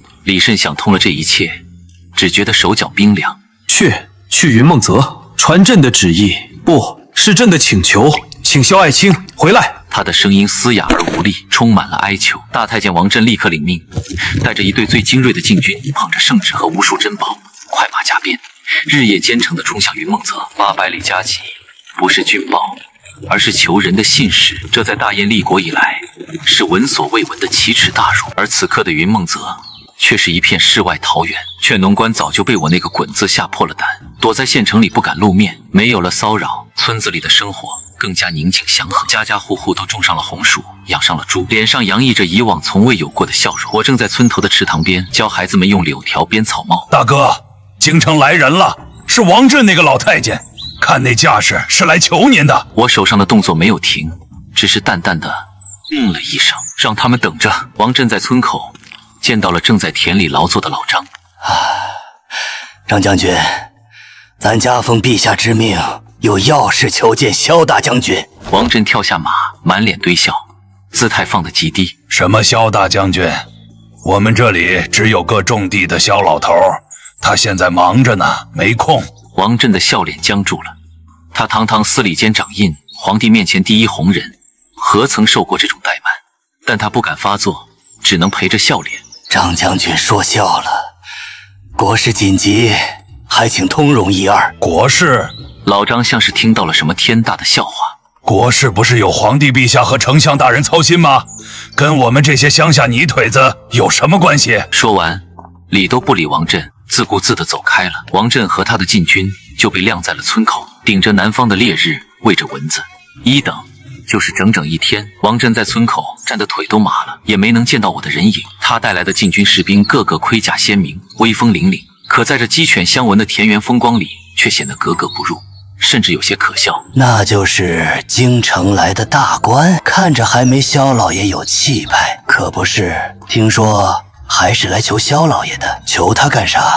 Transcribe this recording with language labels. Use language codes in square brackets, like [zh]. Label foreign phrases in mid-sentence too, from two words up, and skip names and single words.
[zh] 李慎想通了這一切，只覺得手腳冰涼。去雲夢澤傳朕的旨意，不是朕的请求，請萧爱卿回来。他的聲音嘶哑而无力，充滿了哀求。大太監王振立刻领命，帶着一队最精锐的禁軍，捧着圣旨和无數珍寶，快馬加鞭，日夜兼程地衝向雲夢澤。800里加急，不是軍報，而是求人的信使。這在大燕立國以來是聞所未聞的奇恥大辱。而此刻的雲夢澤卻是一片世外桃源。勸農官早就被我那個滾字嚇破了膽，躲在縣城裡不敢露面，沒有了騷擾，村子裡的生活更加寧靜祥和，家家戶戶都種上了紅薯，養上了豬，臉上洋溢着以往從未有過的笑容。我正在村頭的池塘邊教孩子們用柳條編草帽。大哥，京城來人了，是王振那個老太監，看那架勢是來求您的。我手上的動作沒有停，只是淡淡的了一聲，讓他們等着。王振在村口見到了正在田裡勞作的老張。張將軍，咱家奉陛下之命，有要事求見蕭大將軍。王振跳下馬，滿臉堆笑，姿態放得極低。什麼蕭大將軍？我們這裡只有個種地的蕭老頭，他現在忙着呢，沒空。王振的笑臉僵住了。他堂堂司礼监掌印，皇帝面前第一紅人，何曾受過這種怠慢？但他不敢發作，只能陪着笑臉。張將軍說笑了，國事緊急，還請通融一二。國事？老張像是聽到了什麼天大的笑話。國事不是有皇帝陛下和丞相大人操心嗎？跟我們這些鄉下泥腿子有什麼關係？說完，理都不理王振，自顧自地走開了。王振和他的禁軍就被晾在了村口，頂着南方的烈日，餵着蚊子。一等就是整整1天。王振在村口站得腿都麻了，也沒能見到我的人影。他帶來的禁軍士兵個個盔甲鮮明，威風凜凜，可在這雞犬相聞的田園風光裡，卻顯得格格不入，甚至有些可笑。那就是京城來的大官，看着還沒蕭老爺有氣派，可不是？聽說還是來求蕭老爺的，求他幹啥？